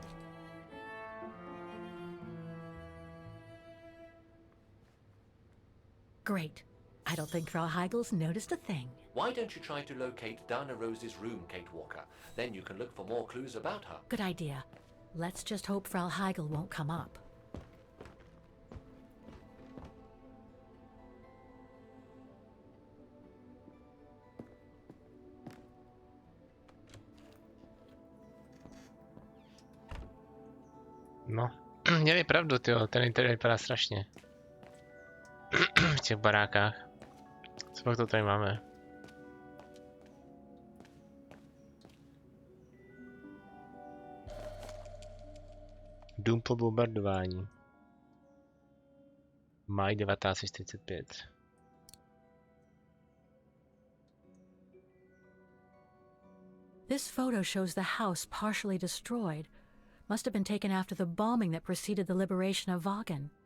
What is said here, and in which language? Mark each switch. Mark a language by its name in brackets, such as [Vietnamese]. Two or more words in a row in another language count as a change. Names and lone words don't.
[English] Great. I don't think Frau Heigel's noticed a thing. Why don't you try to locate Dana Rose's room, Kate Walker? Then you can look for more clues about her. Good idea. Let's just hope Frau Heigel won't come up. [Czech] No, měli pravdu, tyjo, ten interiér vypadá strašně. V těch barákách. Co pak to tady máme? Dům po bombardování. Maj 1945. [English] This photo shows the house partially destroyed. Must have been taken after the bombing that preceded the liberation of Vaughan.